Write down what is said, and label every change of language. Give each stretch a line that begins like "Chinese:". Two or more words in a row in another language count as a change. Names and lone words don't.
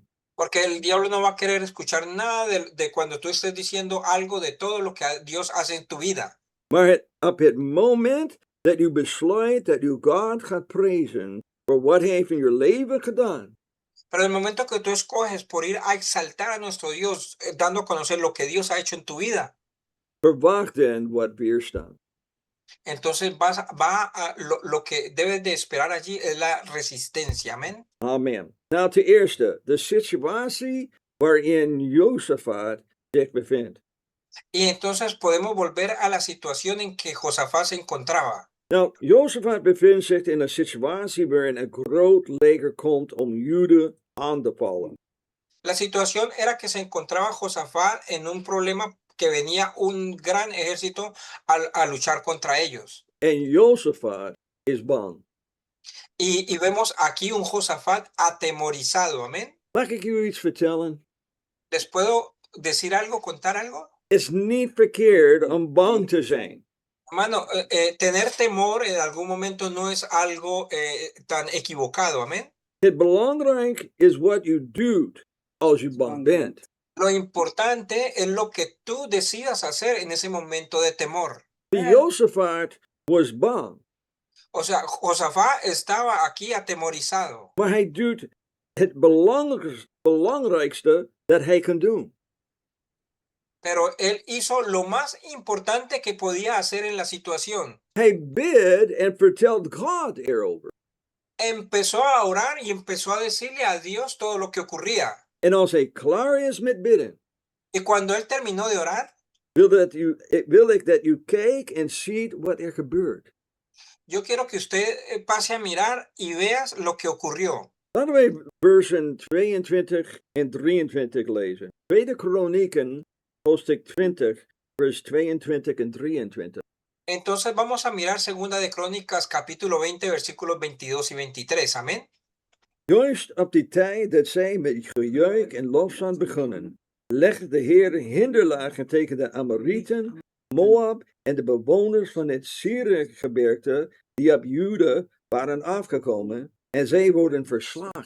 Spanish: Porque el diablo no va a querer escuchar nada de cuando tú estés diciendo algo de todo lo que Dios hace en tu vida.
Dutch: Maar op het moment dat u besluit dat u God gaat prijzen voor wat hij heeft in je leven gedaan,
Spanish: Pero el momento que tú escoges por ir a exaltar a nuestro Dios, dando a conocer lo que Dios ha hecho en tu vida,
Dutch: verwacht dan wat weerstand.
Spanish: entonces lo que debes de esperar allí es la resistencia. Amén.
Dutch: Amen. Nou, ten eerste, de situatie waarin Jozefat zich bevindt.
Spanish: Y entonces podemos volver a la situación en que Josafat se encontraba.
Dutch: Nou, Jozefat bevindt zich in een situatie waarin een groot leger komt om Juda aan te vallen.
Spanish: La situación era que se encontraba Josafat en un problema que venía un gran ejército a luchar contra ellos.
Dutch: En Jozefat is bang.
Spanish: Y vemos aquí un Josafat atemorizado. Amén.
Dutch: Mag ik u iets vertellen?
Spanish: ¿Les puedo decir algo, contar algo?
Dutch: Het is niet verkeerd om bang te zijn.
Spanish: Hermano, tener temor en algún momento no es algo tan equivocado. Amén.
Dutch: Het belangrijk is wat u doet als u bang bent.
Spanish: Lo importante es lo que tú decidas hacer en ese momento de temor.
Dutch: Jozefat was bang.
Spanish: O sea, Josafat estaba aquí atemorizado,
Dutch: Maar hij doet het belangrijkste dat hij kan doen.
Spanish: pero él hizo lo más importante que podía hacer en la situación.
Dutch: Hij bidt en vertelt God erover.
Spanish: Empezó a orar y empezó a decirle a Dios todo lo que ocurría.
Dutch: En als hij klaar is met bidden,
Spanish: Y cuando él terminó de orar,
Dutch: wil ik dat u kijkt en ziet wat er gebeurt.
Spanish: yo quiero que usted pase a mirar y veas lo que ocurrió.
Dutch: Laten we versen 22 en 23 lezen. Tweede Kronieken, hoofdstuk 20, vers 22 en 23.
Spanish: Entonces vamos a mirar Segunda de Crónicas, capítulo 20, versículos 22 y 23. Amén.
Dutch: Juist op die tijd dat zij met gejuich en lofzang begonnen, legde de Heer hinderlagen tegen de Amorieten, Moab en de bewoners van het Siergebergte die op Juda waren afgekomen, en zij worden verslagen.